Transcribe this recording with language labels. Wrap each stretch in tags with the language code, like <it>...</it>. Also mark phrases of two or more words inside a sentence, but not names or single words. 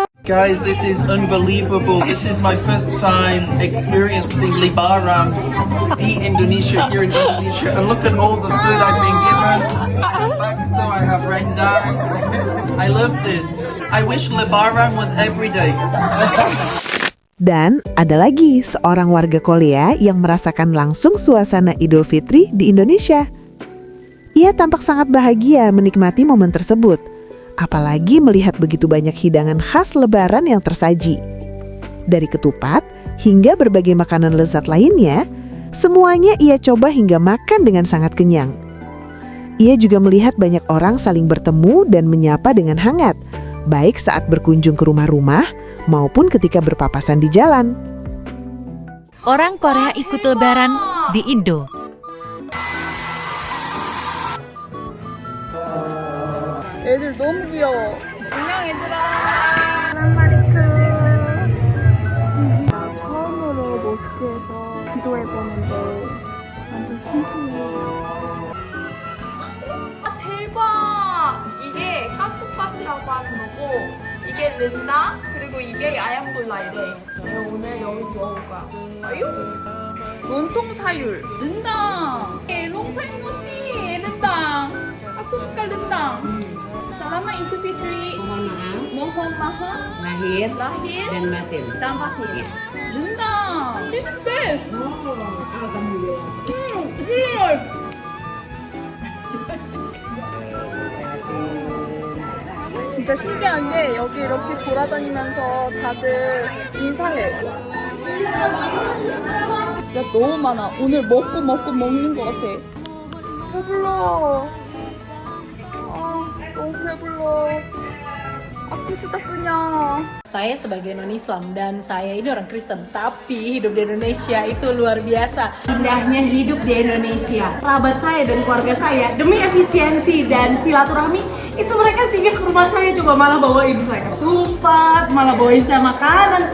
<en>Guys, this is unbelievable. This is my first time experiencing Lebaran</en> <id>di Indonesia,</id> <en>here in Indonesia. And look at all the food I've been given. So I have rendang. I love this. I wish Lebaran was every day.</en> <id>Dan ada lagi seorang warga Korea yang merasakan langsung suasana Idul Fitri di Indonesia. Ia tampak sangat bahagia menikmati momen tersebut. Apalagi melihat begitu banyak hidangan khas Lebaran yang tersaji. Dari ketupat hingga berbagai makanan lezat lainnya, semuanya ia coba hingga makan dengan sangat kenyang. Ia juga melihat banyak orang saling bertemu dan menyapa dengan hangat, baik saat berkunjung ke rumah-rumah maupun ketika berpapasan di jalan. Orang Korea ikut Lebaran di Indo.</id> <ko>애들 너무 귀여워. 안녕 얘들아. 나 처음으로 모스크에서 기도해보는데 완전 신기해. 대박! 이게 까뚜빠시라고 하는 거고 이게 른다 그리고 이게 아얌볼라이래. 내가 오늘 여기 먹을 거야.</ko> <id>아유? lontong sayur rendang.</id> <en>long time no see 른당.</en> <id>Aku suka rendang. Selama Idul Fitri, mohon maaf lahir dan batin. Rendang.</id> <en>This is best. Alhamdulillah.</en> <ko>진짜 신기한 게 여기 이렇게 돌아다니면서 다들 인사해. 진짜 너무 많아. 오늘 먹고 먹는 것 같아. 배불러. 너무 배불러.</ko> <id>Aku sudah kenyang. Saya sebagai non-Islam dan saya ini orang Kristen, tapi hidup di Indonesia itu luar biasa. Indahnya hidup di Indonesia. Kerabat saya dan keluarga saya demi efisiensi dan silaturahmi itu mereka singgah ke rumah saya, coba malah bawain saya ketupat, malah bawain saya makanan.</id>